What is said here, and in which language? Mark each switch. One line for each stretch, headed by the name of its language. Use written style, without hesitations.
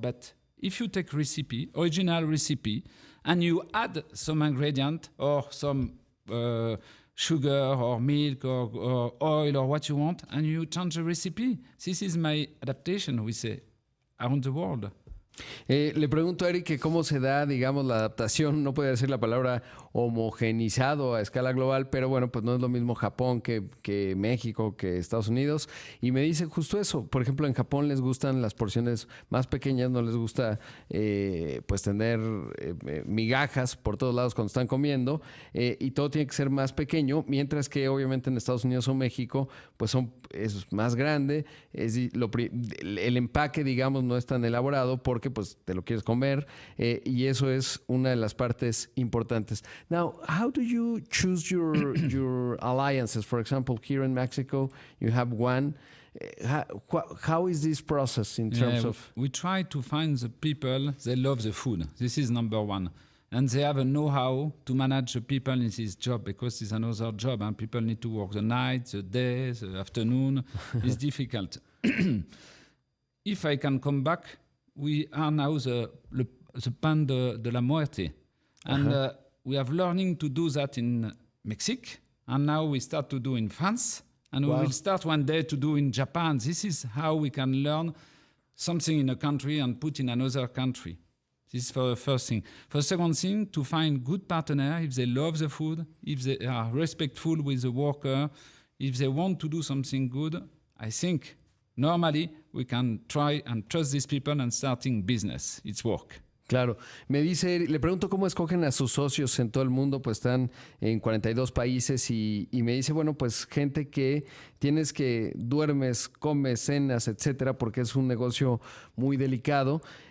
English: But if you take recipe, original recipe, and you add some ingredient or some sugar or milk or oil or what you want, and you change the recipe, this is my adaptation, we say, around the world.
Spanish: Le pregunto a Eric que cómo se da, digamos, la adaptación, no puede decir la palabra homogenizado a escala global, pero bueno, pues no es lo mismo Japón que México, que Estados Unidos. Y me dice justo eso. Por ejemplo, en Japón les gustan las porciones más pequeñas, no les gusta pues tener migajas por todos lados cuando están comiendo, y todo tiene que ser más pequeño, mientras que obviamente en Estados Unidos o México pues es más grande, el empaque, digamos, no es tan elaborado porque pues te lo quieres comer, y eso es una de las partes importantes.
English: Now, how do you choose your alliances? For example, here in Mexico, you have one. How is this process in terms of... We try to find the people, they love the food. This is number one. And they have a know-how to manage the people in this job, because it's another job and people need to work the night, the day, the afternoon. It's difficult. If I can come back, we are now the pan de la muerte. And we have learning to do that in Mexico. And now we start to do in France. And we will start one day to do in Japan. This is how we can learn something in a country and put in another country. This is for the first thing. For the second thing, to find good partner, if they love the food, if they are respectful with the worker, if they want to do something good, I think normally we can try and trust these people and starting business. It's work.
Spanish: Claro. Me dice, le pregunto cómo escogen a sus socios en todo el mundo, pues están en 42 países y me dice, bueno, pues gente que tienes que duermes, comes, cenas, etcétera, porque es un negocio muy delicado,